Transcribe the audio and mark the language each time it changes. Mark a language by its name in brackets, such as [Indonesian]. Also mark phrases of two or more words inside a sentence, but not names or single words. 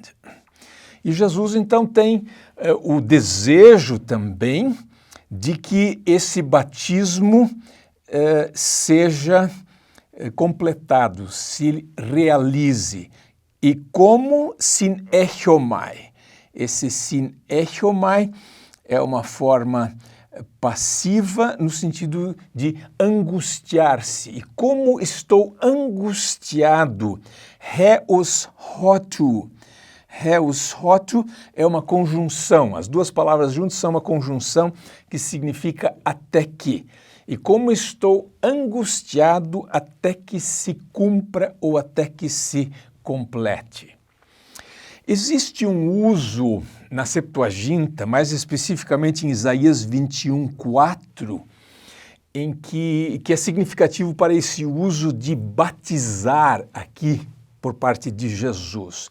[Portuguese] E Jesus, então, tem o desejo também de que esse batismo seja completado, se realize. E como [Greek] συνέχομαι. [Portuguese] Esse [Greek] συνέχομαι [Portuguese] é uma forma passiva no sentido de angustiar-se. E como estou angustiado? [Greek] ἕως ὅτου. ἕως ὅτου [Portuguese] é uma conjunção. As duas palavras juntas são uma conjunção que significa até que. E como estou angustiado até que se cumpra ou até que se complete. Existe um uso na Septuaginta, mais especificamente em Isaías 21:4, em que é significativo para esse uso de batizar aqui por parte de Jesus.